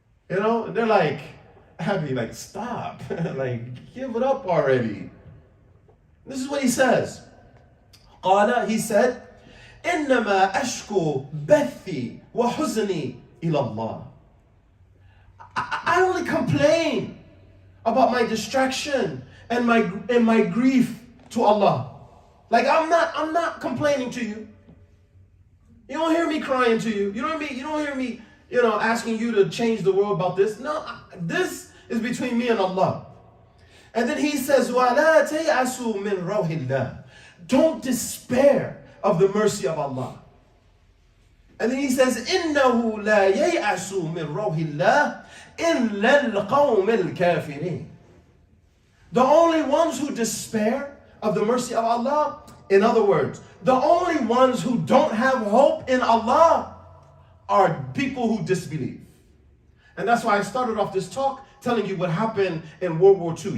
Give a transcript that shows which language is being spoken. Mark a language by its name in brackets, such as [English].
[English] And they're like, happy, like, stop. Like, give it up already. This is what he says. [Arabic] قال, [English] he said, [Arabic] إنما أشكو بثي وحزني إلى الله. [English] I only complain about my distraction and my grief to Allah. Like, I'm not complaining to you. You don't hear me crying to you. You don't hear me, asking you to change the world about this. No, this is between me and Allah. And then he says, [Arabic] وَلَا تَيْأَسُوا مِنْ رَوْحِ اللَّهِ. [English] Don't despair of the mercy of Allah. And then he says, [Arabic] إِنَّهُ لَا يَيْأَسُوا مِنْ رَوْحِ اللَّهِ إِلَّا الْقَوْمِ الْكَافِرِينَ. [English] The only ones who despair of the mercy of Allah, in other words, the only ones who don't have hope in Allah are people who disbelieve. And that's why I started off this talk telling you what happened in World War II.